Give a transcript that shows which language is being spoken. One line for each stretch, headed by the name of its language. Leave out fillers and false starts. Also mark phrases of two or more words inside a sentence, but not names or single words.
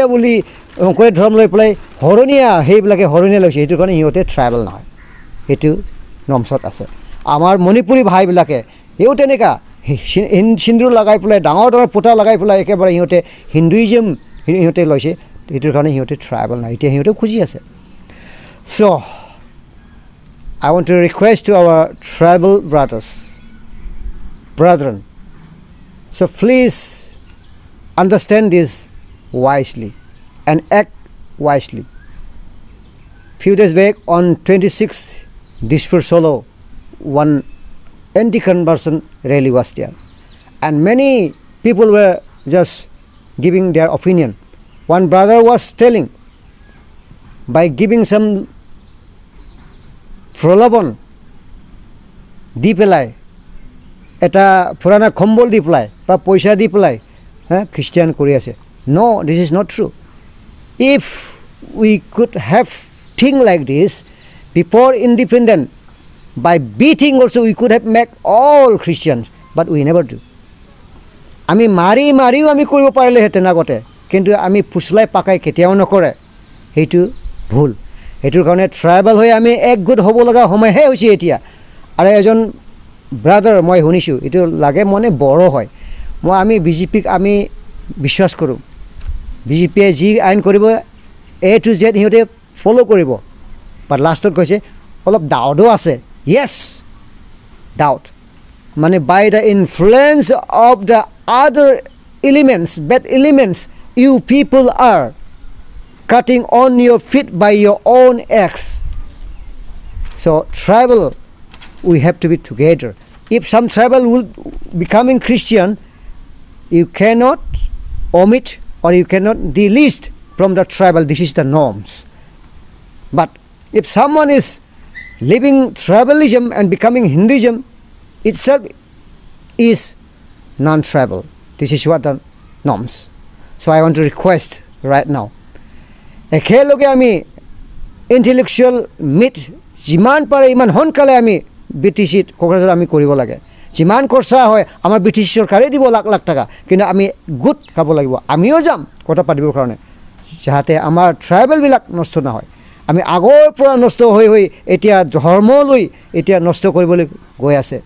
Assamese: বুলি শংকৰীয়া ধৰ্ম লৈ পেলাই শৰণীয়া সেইবিলাকে শৰণীয়া লৈছে সেইটো কাৰণে সিহঁতে ট্ৰাইবেল নহয় সেইটো নমছত আছে আমাৰ মণিপুৰী ভাইবিলাকে এও তেনেকুৱা সিন্দুৰ লগাই পেলাই ডাঙৰ পোতা লগাই পেলাই একেবাৰে সিহঁতে হিন্দুইজম সিহঁতে লৈছে সেইটোৰ কাৰণে সিহঁতে ট্ৰাইবেল নহয় এতিয়া সিহঁতে খুজি আছে
English: So, I want to request to our tribal brethren, so please understand this wisely and act wisely. Few days back on 26th Dishpur Solo, one anti-conversion rally was there and many people were just giving their opinion. One brother was telling by giving some
Assamese: প্ৰলোভন দি পেলাই এটা পুৰাণা কম্বল দি পেলাই বা পইচা দি পেলাই খ্ৰীষ্টিয়ান কৰি আছে
English: no this is not true if we could have thing like this before independent by bething also we could have make all Christians but we never do
Assamese: আমি মাৰিও আমি কৰিব পাৰিলেহেঁতেন আগতে কিন্তু আমি ফুচলাই পাকাই কেতিয়াও নকৰে সেইটো ভুল এইটোৰ কাৰণে ট্ৰাইবেল হৈ আমি একগোট হ'ব লগা সময়হে হৈছে এতিয়া আৰু এজন ব্ৰাদাৰ মই শুনিছোঁ এইটো লাগে মনে বড়ো হয় আমি বিজেপিক আমি বিশ্বাস কৰোঁ বিজেপিয়ে যি আইন কৰিব
English: A to Z
Assamese: সিহঁতে ফ'ল' কৰিব বাট লাষ্টত কৈছে অলপ ডাউটো আছে
English: yes doubt
Assamese: মানে
English: by the influence of the other elements bad elements you people are cutting on your feet by your own acts. So tribal, we have to be together. If some tribal will becoming Christian, you cannot omit or you cannot delist from the tribal. This is the norms. But if someone is living tribalism and becoming Hinduism, itself is non-tribal. This is what the norms. So I want to request right now.
Assamese: একেলগে আমি
English: intellectual meet
Assamese: যিমান পাৰে ইমান সোনকালে আমি BTCত কোকৰাঝাৰ আমি কৰিব লাগে যিমান খৰচা হয় আমাৰ BTC চৰকাৰে দিব লাখ লাখ টকা কিন্তু আমি গোট খাব লাগিব আমিও যাম কথা পাতিবৰ কাৰণে যাতে আমাৰ ট্ৰাইবেলবিলাক নষ্ট নহয় আমি আগৰ পৰা নষ্ট হৈ এতিয়া ধৰ্ম লৈ এতিয়া নষ্ট কৰিবলৈ গৈ আছে